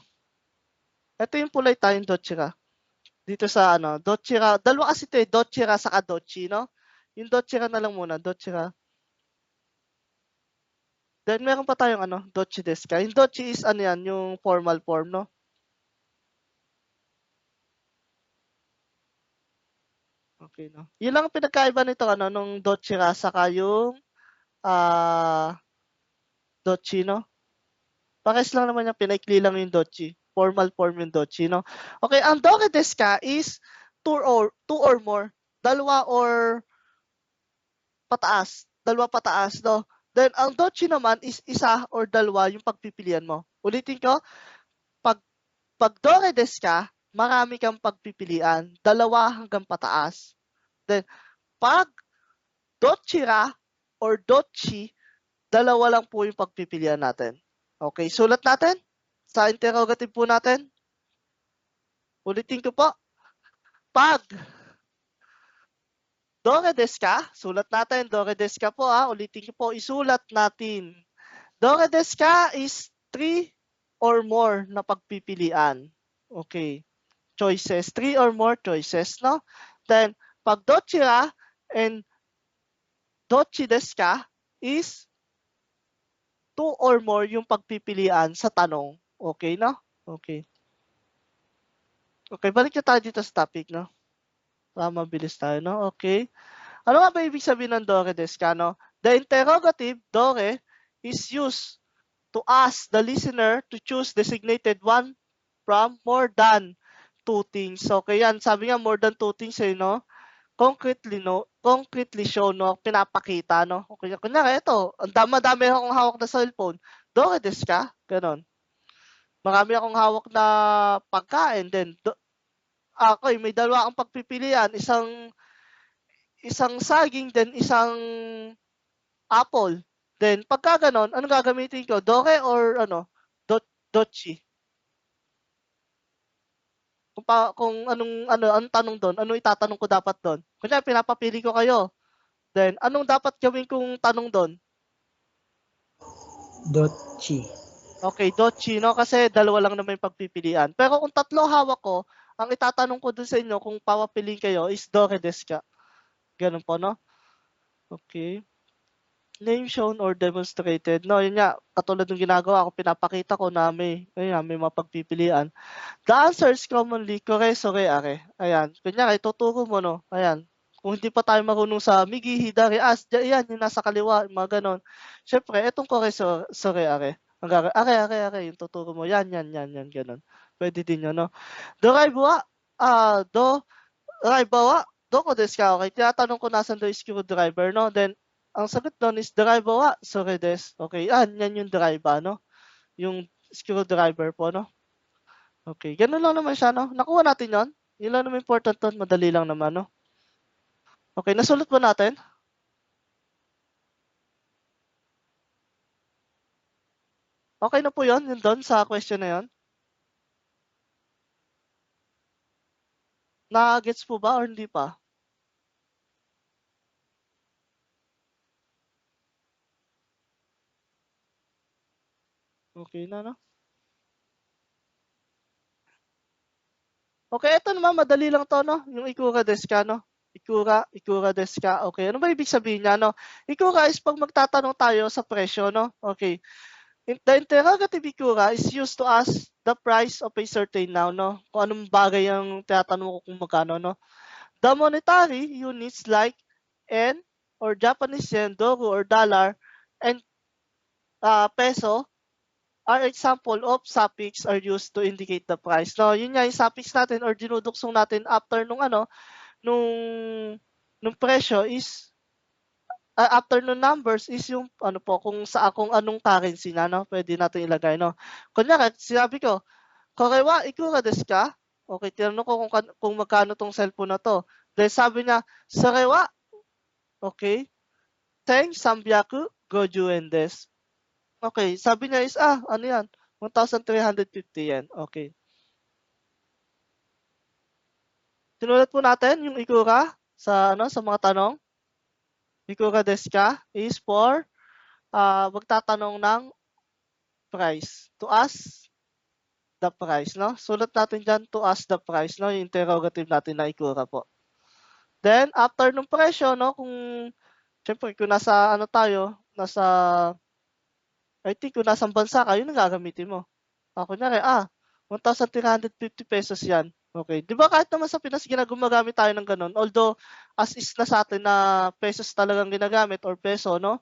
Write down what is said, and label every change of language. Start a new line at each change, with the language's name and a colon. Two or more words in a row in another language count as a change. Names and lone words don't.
Filipino: Ito yung polite tayong dochira. Dito sa ano, dochira. Dalawa kasi ito eh, dochira saka dochi, no? Yung dochira na lang muna, dochira. Then, meron pa tayong ano,
Japanese: dochi desu ka?
Filipino: Yung dochi is ano yan, yung
English: formal form,
Filipino: no? Okay, no? Yun lang ang pinagkaiba nito, ano, nung dochira saka yung dochi, no? Pakis lang naman yung pinaikli lang yung dochi.
English: Formal form
Filipino: yung dochi, no? Okay, ang
Japanese: dore desu ka
Filipino: is
English: two or more.
Filipino: Dalawa or pataas. Dalawa pataas, no? Then, ang dochi naman is isa or dalawa yung pagpipilian mo. Ulitin ko, pag
Japanese: dore desu ka,
Filipino: marami kang pagpipilian. Dalawa hanggang pataas. Then, pag dochira or dochi, dalawa lang po yung pagpipilian natin. Okay, sulat natin sa interrogative po natin. Ulitin ko po. Pag
Japanese: dore desu ka,
Filipino: sulat natin.
Japanese: Dore desu ka
Filipino: po ulitin ko po, isulat natin.
Japanese: Dore desu ka
Filipino: is
English: 3 or more
Filipino: na pagpipilian.
English: Okay. Choices. 3 or more choices, no?
Filipino: Then, pag dochira and
Japanese: dochi desu ka
Filipino: is
English: 2 or more
Filipino: yung pagpipilian sa tanong. Okay, no? Okay. Okay, balik na tayo dito sa topic, no? Para mabilis tayo, no? Okay. Ano nga ba ibig sabihin ng
Japanese: dore desu ka,
Filipino: no?
English: The interrogative, dore, is used to ask the listener to choose designated one from more than two things.
Filipino: Okay, yan. Sabi nga,
English: more than two things, no? Concretely show, no?
Filipino: Pinapakita, no? Okay, kunyari, ito, ang dami akong hawak na cellphone.
Japanese: Dore desu ka? Ganon.
Filipino: Marami akong hawak na pagkain, then, okay, may dalawa akong pagpipilian. Isang saging, then isang apple. Then, pagka ganon, anong gagamitin ko? Dore or ano? Dochi. Kung anong tanong doon, anong itatanong ko dapat doon? Kunya pinapapili ko kayo. Then, anong dapat gawin kong tanong doon? Dochi. Okay, dochi, no? Kasi dalawa lang naman yung pagpipilian. Pero kung tatlo hawak ko, ang itatanong ko doon sa inyo kung papapiliin kayo is
Japanese: dore desu ka.
Filipino: Ganun po, no? Okay.
English: Name shown or demonstrated.
Filipino: No, yun nga, katulad ng ginagawa ko, pinapakita ko na may mapagpipilian.
English: The answer is commonly kore, sore, are.
Filipino: Ayan. Kunyari, tuturo mo, no? Ayan. Kung hindi pa tayo marunong sa
Japanese: migi, hidari,
Filipino: as, yan, yung nasa kaliwa, mga ganon. Siyempre, etong
Japanese: kore, sore,
Filipino: are. Are, yung tuturo mo. Yan, ganon. Pwede din yun, no? Doraibawa,
Japanese: doko desu ka?
Filipino: Okay, tinatanong ko nasan daw yung screwdriver, no? Then, ang sagot doon is doraibawa,
Japanese: sore desu.
Filipino: Okay, yan yung driver, no? Yung screwdriver po, no? Okay, ganun lang naman siya, no? Nakuha natin yon. Yun lang naman important doon, madali lang naman, no? Okay, nasulat ba natin? Okay na po yun doon sa question na yun? Na-gets po ba or hindi pa? Okay na, no? Okay, ito naman, madali lang to, no? Yung
Japanese: ikura desu ka,
Filipino: no?
Japanese: Ikura desu ka.
Filipino: Okay, ano ba ibig sabihin niya, no? Ikura is pag magtatanong tayo sa presyo, no? Okay.
English: The interrogative ikura is used to ask the price of a certain noun, no?
Filipino: Kung anong bagay ang tinatanong ko kung magkano, no?
English: The monetary units like yen or Japanese yen, doru or dollar, and peso are example of suffix are used to indicate the price.
Filipino: No, yun nga yung suffix natin or dinuduksong natin after nung presyo is after nung numbers is yung ano po kung anong currency na, no, pwede natin ilagay, no. Kunyari sinabi ko,
Japanese: "Korewa ikura desu ka?"
Filipino: Okay, tinanong ko kung magkano tong cellphone na to. Then sabi niya, "Sorewa Okay? 1350円です。Okay, sabi niya is, ano yan? 1,350 yen. Okay. Sinulat po natin yung ikura sa mga tanong.
Japanese: Ikura desu ka
Filipino: is for magtatanong ng price.
English: To ask the price, no?
Filipino: Sulat natin dyan,
English: to ask the price, no?
Filipino: Yung interrogative natin na ikura po. Then, after nung presyo, no? Siyempre, kung nasa,
English: I think
Filipino: kung nasa bansa ka, yun ang gagamitin mo. Kunyari, 1,350 pesos yan. Okay. Di ba kahit naman sa Pinas, gumagamit tayo ng ganun. Although, as is na sa atin na pesos talagang ginagamit or peso, no?